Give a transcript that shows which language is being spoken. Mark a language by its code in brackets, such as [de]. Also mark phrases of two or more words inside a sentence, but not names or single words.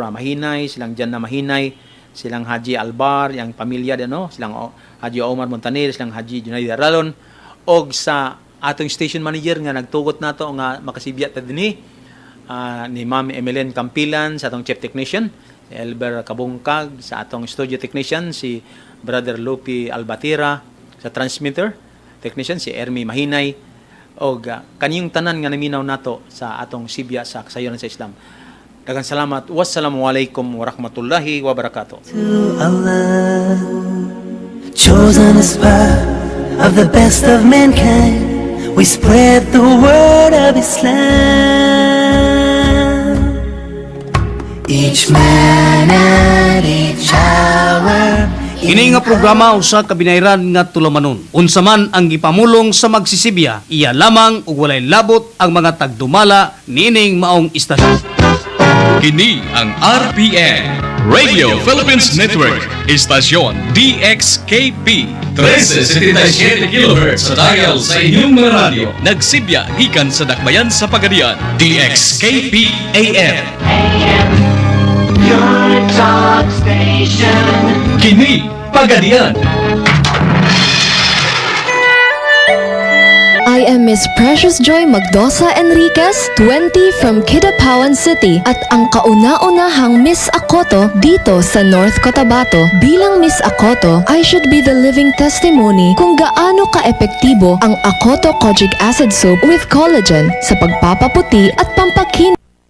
[ceb] Mahinay, silang Janna Mahinay, silang Haji Albar, yang pamilya silang Haji Omar Montaner, silang Haji Junaid Aralon, og sa atong [en] station manager [ceb] nga nagtugot nato nga makasibya ta dinhi ni Ma'am Emilien Campilan, sa atong [en] chief technician [ceb] Elber Kabungkag, sa atong [en] studio technician [ceb] si Brother Lupi Albatira, sa [en] transmitter technician [ceb] si Ermi Mahinay, og kaniyong tanan nga naminaw nato sa atong sibya sa kasayuran sa Islam. Daghang salamat. [ar] Wassalamualaikum warahmatullahi wabarakatuh. [en] To Allah, chosen as part of the best of mankind, we spread the word of Islam. Each man at each hour, [ceb] Ini nga programa usa ka binayran nga tulamanon. Unsa man ang gipamulong sa magsisibya, iya lamang ug walay labot ang mga tagdumala nining maong istasyon. Kini ang RPN, Radio Philippines Network, Istasyon DXKP, 1377 kHz sa dial sa inyong mga radyo. Nagsibya gikan sa dakbayan sa Pagadian, DXKP AM. [en] AM, your talk station. [ceb] Kini Pagadian. [en] I am Miss Precious Joy Magdosa Enriquez, 20 from Kidapawan City [tl] at ang kauna-unahang Miss Akoto dito sa North Cotabato. Bilang Miss Akoto, [en] I should be the living testimony [tl] kung gaano ka-epektibo ang Akoto Kojic Acid Soap with Collagen sa pagpapaputi at pampakin